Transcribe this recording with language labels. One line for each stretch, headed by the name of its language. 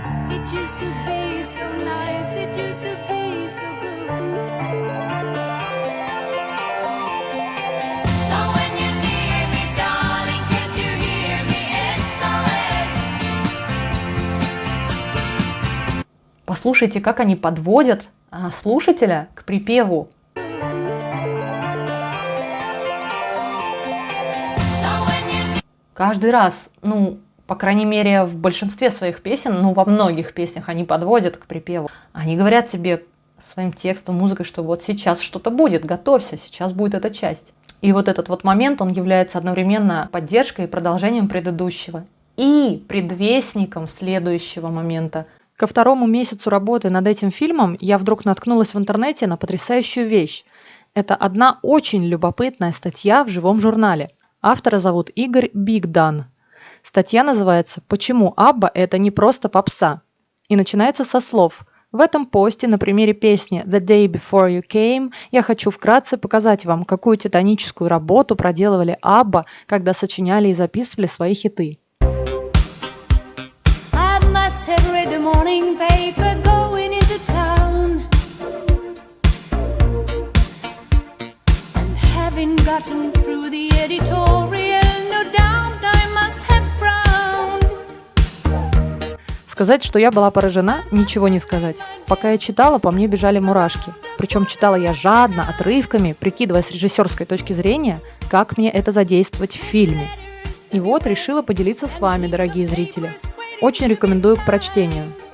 English: It used to be so nice, it used to be so good. So when you're near me, darling, can't you hear me? SOS.
Russian: Послушайте, как они подводят слушателя к припеву. Каждый раз, по крайней мере, в большинстве своих песен, во многих песнях они подводят к припеву. Они говорят тебе своим текстом, музыкой, что вот сейчас что-то будет, готовься, сейчас будет эта часть. И вот этот вот момент, он является одновременно поддержкой и продолжением предыдущего. и предвестником следующего момента. Ко второму месяцу работы над этим фильмом я вдруг наткнулась в интернете на потрясающую вещь. Это одна очень любопытная статья в живом журнале. Автора зовут Игорь Бигдан. Статья называется «Почему Абба – это не просто попса?» и начинается со слов: «В этом посте на примере песни «The Day Before You Came» я хочу вкратце показать вам, какую титаническую работу проделывали Абба, когда сочиняли и записывали свои хиты».
English: I must have read the morning paper going into town, and having gotten through the editorial, no doubt I must have frowned.
Russian: Сказать, что я была поражена, ничего не сказать. Пока я читала, по мне бежали мурашки. Причем читала я жадно, отрывками, прикидывая с режиссерской точки зрения, как мне это задействовать в фильме. И вот решила поделиться с вами, дорогие зрители. Очень рекомендую к прочтению.